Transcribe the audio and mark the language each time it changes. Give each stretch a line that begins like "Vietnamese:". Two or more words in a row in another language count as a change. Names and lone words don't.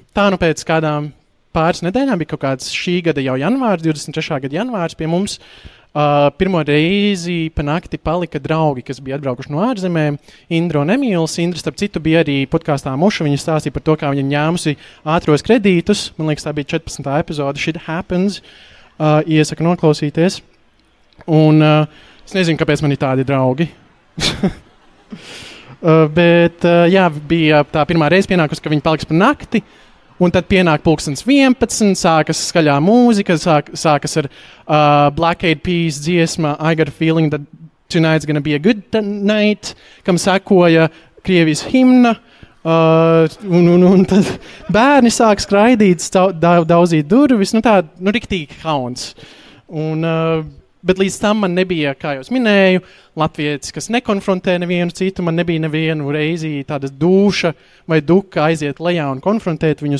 Latvian: Tā nu pēc kādām pāris nedēļām bija kaut kāds šī gada jau janvārs, 23. gada janvārs pie mums. Pirmo reizi pa nakti palika draugi, kas bija atbraukuši no ārzemēm. Indra un Emīls. Indra, starp citu, bija arī podkāstā Muša. Viņa stāstīja par to, kā viņa ņēmusi ātros kredītus. Man liekas, tā bija 14. epizode.
English: Shit happens.
Latvian: Iesaku noklausīties. Un es nezinu, kāpēc man ir tādi draugi. Bet jā, bija tā pirmā reize pienākusi, ka viņi paliks par nakti. Un tad pienāk 11, sākas skaļā mūzika, sākas ar Black Eyed Peas dziesma
English: I got a feeling that tonight's gonna be a good night,
Latvian: kam sekoja Krievijas himna. Un tad bērni sāk skraidīt, daudzīt durvis, riktīgi kauns. Bet līdz tam man nebija, kā jau minēju, latvietis, kas nekonfrontē nevienu citu, man nebija nevienu reizi tāda dūša vai duka aiziet lejā un konfrontēt viņus.